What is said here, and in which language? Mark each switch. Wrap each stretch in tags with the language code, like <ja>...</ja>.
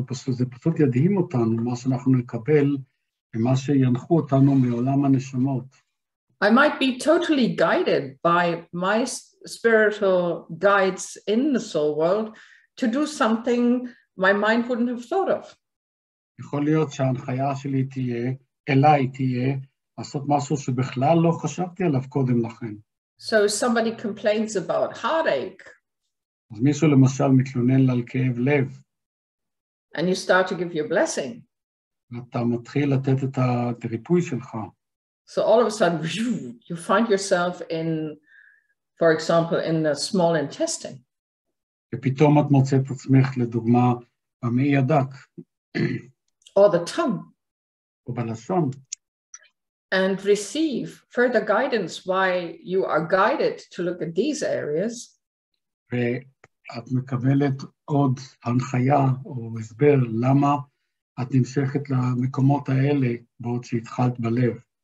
<he>זה פשוט ידהים אותנו, מה שאנחנו נקבל ומה שינחו אותנו מעולם הנשמות.</he> <en>I might be totally guided by my spiritual guides in the soul world to do something my mind wouldn't have thought of.</en> <he>יכול להיות שההנחיה שלי אליי תהיה, לעשות משהו שבכלל לא חשבתי עליו קודם לכן.</he> <en>So somebody complains about heartache.</en> <he>אז מישהו למשל מתלונן על כאב לב.</he> <en>And you start to give your blessing.</en> <he>ואתה מתחיל לתת את הריפוי שלך.</he> <en>So all of a sudden, you find yourself in, for example, in the small intestine.</en> <he>ופתאום את מוצאת את עצמך לדוגמה במעי הדק.</he> <en>Or the tongue.</en> <he>או בלשון.</he> <en>And receive further guidance why you are guided to look at these areas.</en> <he>ואת מקבלת עוד הנחיה או הסבר למה את נמשכת למקומות האלה בעוד שהתחלת בלב.</he>